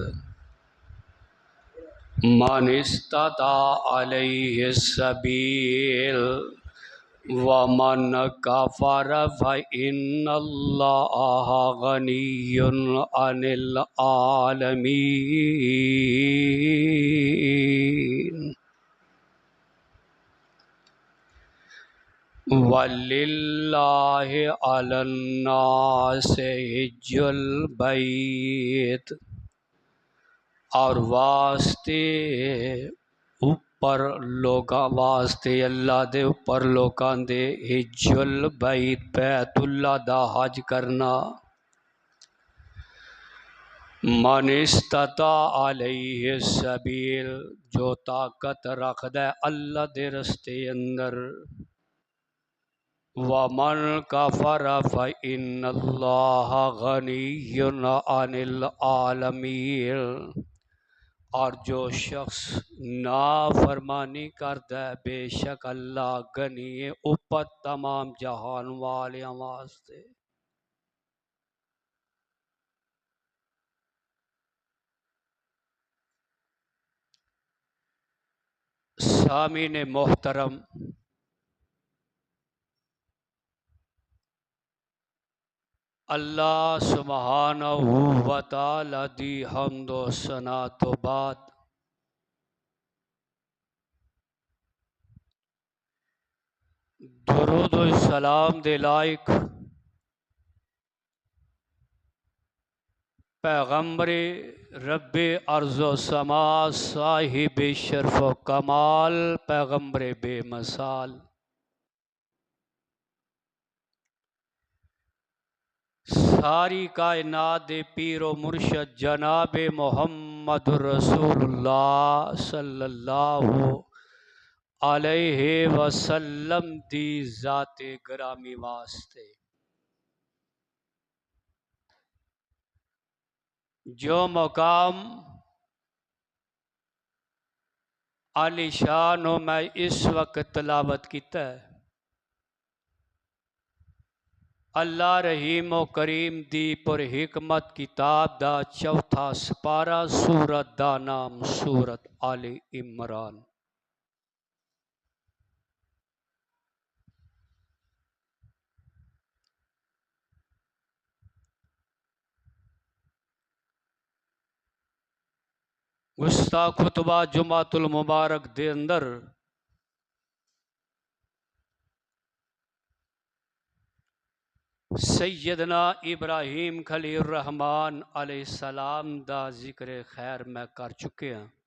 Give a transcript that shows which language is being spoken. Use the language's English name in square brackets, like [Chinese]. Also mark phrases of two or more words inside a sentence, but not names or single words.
[Arabic] من استطاع إليه سبيلا ومن كفر فإن الله غني عن العالمين ولله على الناس حج البيت [Punjabi] اور واسطے اوپر لوکاں واسطے اللہ دے اوپر لوکاں دے [Arabic] حج البيت [Punjabi] بیت اللہ دا حج کرنا [Arabic] من استطاع إليه سبيلا [Punjabi] جو طاقت رکھدا اللہ دے رستے اندر [Arabic] ومن كفر فإن الله غني عن العالمين [Punjabi] اور جو شخص نافرمانی کرتا ہے بے شک اللہ غنی ہے اوپر تمام جہان والے واسطے. سامعین محترم، اللہ [Arabic] سبحانه وتعالى [Punjabi] دی حمد و ثنا توں بعد درود و سلام دے لائق [Urdu] پیغمبرِ ربِ ارض و سما صاحبِ شرف کمال پیغمبرِ بے مثال [Punjabi] ساری کائنات دے پیر و مرشد جناب محمد رسول اللہ [Arabic] صلى الله عليه وسلم [Punjabi] دی ذاتِ گرامی واسطے جو مقام عالی شان میں اس وقت تلاوت کیا ہے اللہ رحیم و کریم دی پر حکمت کتاب دا چوتھا سپارہ سورت دا نام سورت آل عمران. گزشتہ خطبہ [Arabic] جمعة المبارك [Punjabi] دے اندر سیدنا ابراہیم خلیل رحمان [Arabic] عليه السلام [Punjabi] دا ذکر خیر میں کر چکے ہیں.